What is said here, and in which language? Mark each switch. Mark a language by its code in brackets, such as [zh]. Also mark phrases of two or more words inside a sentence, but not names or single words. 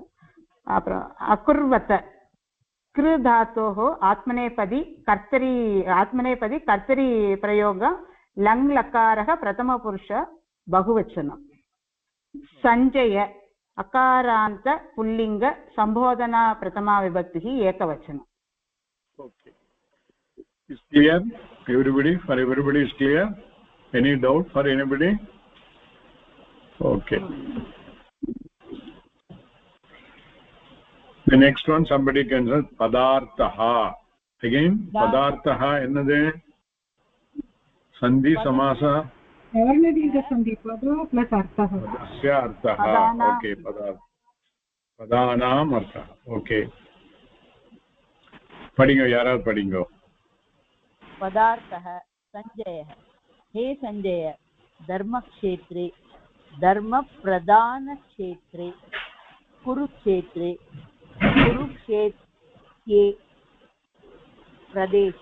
[sa] अकुर्वत कृ धातोः आत्मनेपदी कर्तरी प्रयोग. लङ् लकारः प्रथमपुरुष बहुवचनं. सञ्जय अकारान्त पुल्लिंग संबोधना प्रथमा विभक्तिः एकवचनं. [en] okay, is clear everybody? For everybody is clear? Any doubt for anybody? okay, the next one somebody can say padartha. [ta] அகெய்ன் பதார்த்த என்னது சந்தி சமாச [sa] वर्णदीर्घ सन्धि पद प्लस अर्थः. तस्य अर्थः. okay, पदानाम् अर्थः. [ta] okay, படிங்க, யாராவது படிங்க. [sa] पदार्थः सञ्जयः. हे सञ्जय, धर्मक्षेत्रे धर्मप्रधानक्षेत्रे कुरुक्षेत्रे कुरुक्षेत्रे प्रदेशे